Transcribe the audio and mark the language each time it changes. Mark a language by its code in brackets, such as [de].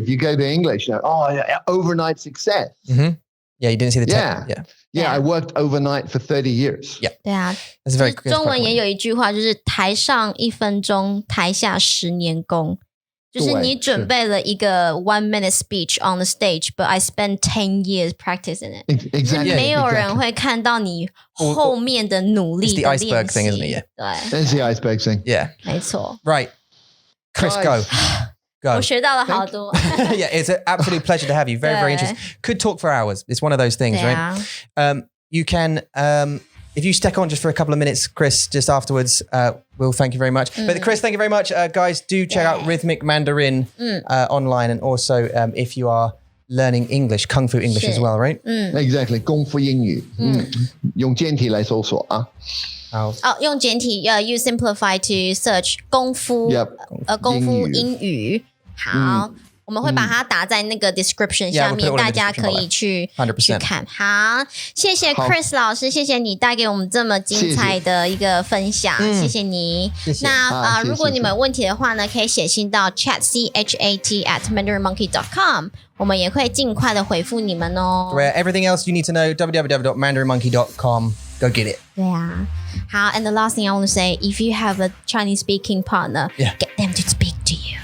[en] If you go to English, overnight success. Yeah, you didn't see the tech. Yeah, I worked overnight for 30 years. Yeah. [zh] 对啊， [en] That's very good. [zh] 中文也有一句话，就是台上1分钟，台下10年功。就是你准备了一个 [en] 1-minute speech on the stage, but I spent 10 years practicing it. Exactly. [zh] 没有人会看到你后面的努力的练习。 [en] It's the iceberg thing, isn't it? [zh] 对 [en] That's the iceberg thing. Yeah. [zh] 没错。 [en] Right. Chris, go. [zh] 我学到了好多。 [en] Yeah, it's an absolute pleasure to have you. Very, very interesting. Could talk for hours. It's one of those things, right? You can, if you stick on just for a couple of minutes, Chris, just afterwards, we'll thank you very much. But Chris, thank you very much. Guys, do check out Rhythmic Mandarin online. And also, if you are learning English, Kung Fu English as well, right? [zh] Exactly. 功夫英语。用简体来搜索啊。用简体 [en] you simplify to search [zh] 功夫功夫英语。好，我们会把它打在那个 description 下面，大家可以去看。好，谢谢 Chris 老师，谢谢你带给我们这么精彩的一个分享，谢谢你。那如果你们有问题的话呢，可以写信到 chat@mandarinmonkey.com， 我们也会尽快的回复你们哦。 [en] Everything else you need to know, www.mandarinmonkey.com. Go get it. [zh] 对啊，好 [en] ，and the last thing I want to say, if you have a Chinese speaking partner, get them to speak to you.